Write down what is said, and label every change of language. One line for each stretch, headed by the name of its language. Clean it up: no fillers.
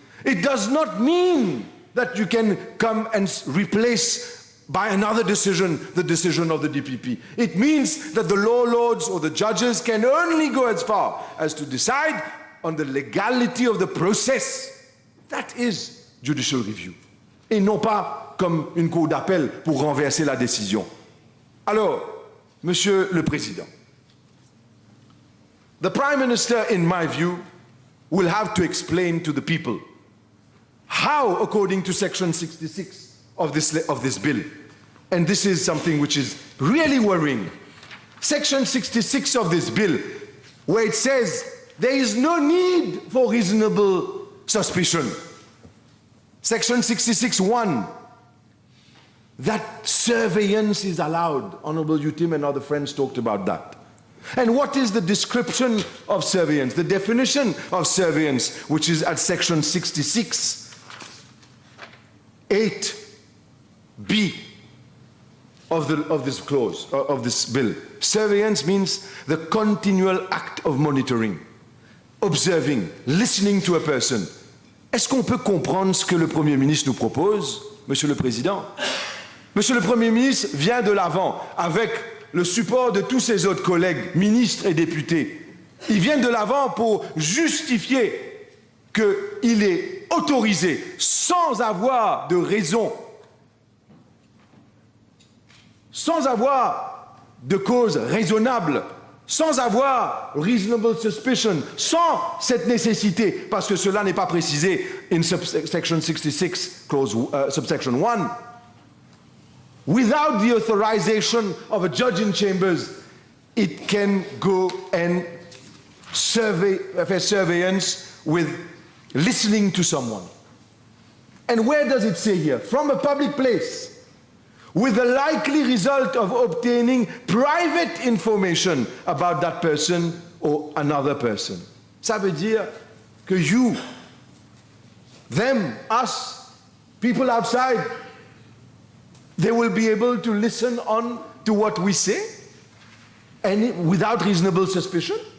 English: It does not mean that you can come and replace by another decision the decision of the DPP. It means that the law lords or the judges can only go as far as to decide on the legality of the process. That is judicial review.
French: Et non pas comme une cour d'appel pour renverser la décision. Alors, Monsieur le Président,
English: the Prime Minister, in my view, will have to explain to the people how, according to Section 66 of this bill, and this is something which is really worrying, Section 66 of this bill, where it says there is no need for reasonable suspicion. Section 66(1), that surveillance is allowed. Honorable Utim and other friends talked about that. And what is the description of surveillance, the definition of surveillance, which is at Section 66, 8B of this clause, of this bill. Surveillance means the continual act of monitoring, observing, listening to a person.
French: Est-ce qu'on peut comprendre ce que le Premier ministre nous propose, Monsieur le Président? Monsieur le Premier ministre vient de l'avant avec le support de tous ses autres collègues, ministres et députés. Ils viennent de l'avant pour justifier qu'il est autorisé, sans avoir de raison, sans avoir de cause raisonnable, sans avoir
English: reasonable suspicion,
French: sans cette nécessité, parce que cela n'est pas précisé
English: in Section 66, clause, subsection 1, without the authorization of a judge in chambers, it can go and surveillance with listening to someone. And where does it say here? From a public place, with the likely result of obtaining private information about that person or another person.
French: Ça veut dire que
English: you, them, us, people outside, they will be able to listen on to what we say and without reasonable suspicion.